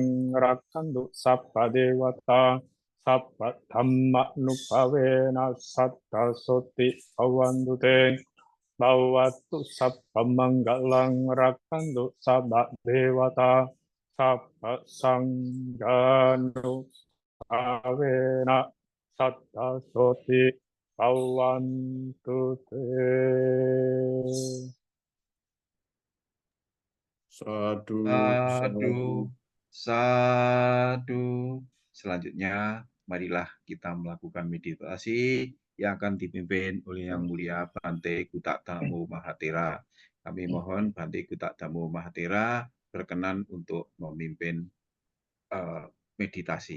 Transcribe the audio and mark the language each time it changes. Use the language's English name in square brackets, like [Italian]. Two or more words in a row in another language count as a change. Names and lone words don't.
[Pali] rakantu sabba dewata sabba dhamma nupavena satta soti bhavantute bhavatu sabba manggalang rakantu sabba dewata sabba sangganu avena satta soti bhavantute. Sadu, Sadu, sadu. sadu. [Indonesian] Selanjutnya, marilah kita melakukan meditasi yang akan dipimpin oleh Yang Mulia Bhante Kutadhammo Mahathera. Kami mohon Bhante Kutadhammo Mahathera berkenan untuk memimpin meditasi.